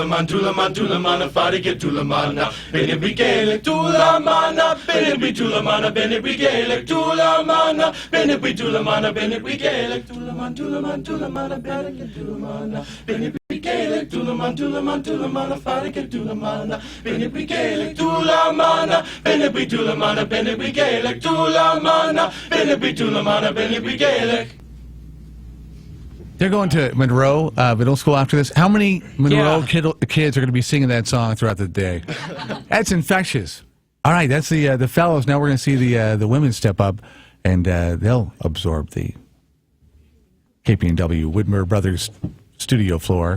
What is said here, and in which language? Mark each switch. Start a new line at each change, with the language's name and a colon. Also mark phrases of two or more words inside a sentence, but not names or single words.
English: mana farige dula mana bene bigele dula mana bene dula mana bene bigele dula mana bene dula mana bene bigele dula mana bene dula mana bene bigele dula mana farige dula mana bene bigele dula mana bene dula mana bene bigele dula mana bene dula mana bene bigele. They're going to Monroe Middle School after this. How many Monroe kids are going to be singing that song throughout the day? That's infectious. All right, that's the fellows. Now we're going to see the women step up, and they'll absorb the KPNW Whitmer Brothers studio floor.